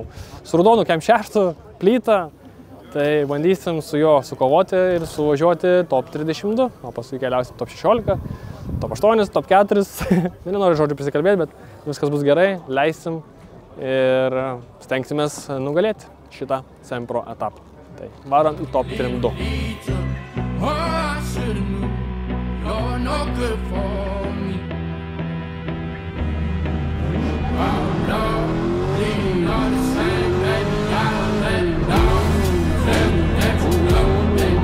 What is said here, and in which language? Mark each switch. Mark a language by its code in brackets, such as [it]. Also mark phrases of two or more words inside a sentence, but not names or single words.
[lt] Su raudonu kem 6 plytą, tai bandysim su juo sukovoti ir suvažiuoti top 32, o paskui keliausim top 16, top 8, top 4. Nenoriu žodžiu prisikalbėti, bet viskas bus gerai, leisim ir stengsimės nugalėti šitą Sempro etapą. Tai varom į top 32. [en] You're no good for me. I'm not leaving on the same, baby. Gotta let it down. Let me let you go, baby.